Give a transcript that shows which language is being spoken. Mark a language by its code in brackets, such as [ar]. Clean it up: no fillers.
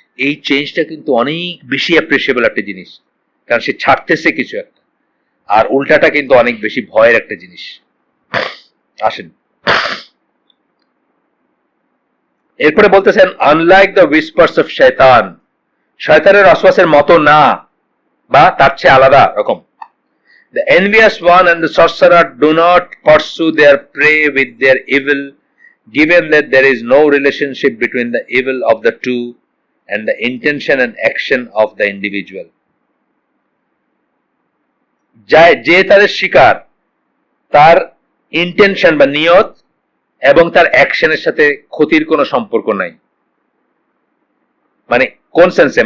[bn] এই চেঞ্জটা কিন্তু অনেক বেশি অ্যাপ্রিসিয়েবল একটা জিনিস, কারণ সে ছাড়তেছে কিছু একটা। আর উল্টাটা কিন্তু অনেক বেশি ভয়ের একটা জিনিস। আসেন, এরপরে বলতেছেন [en] unlike the whispers of Shaitan, [bn] শয়তানের ওয়াসওয়াসের মতো না, বা তার চেয়ে আলাদা রকম। [en] The envious one and the sorcerer do not pursue their prey with their evil, given that there is no relationship between the evil of the two and the intention and action of the individual. [bn] যে তাদের শিকার, তার intention বা নিয়ত এবং তার অ্যাকশনের সাথে ক্ষতির কোনো সম্পর্ক নাই। মানে কোন সেন্সে?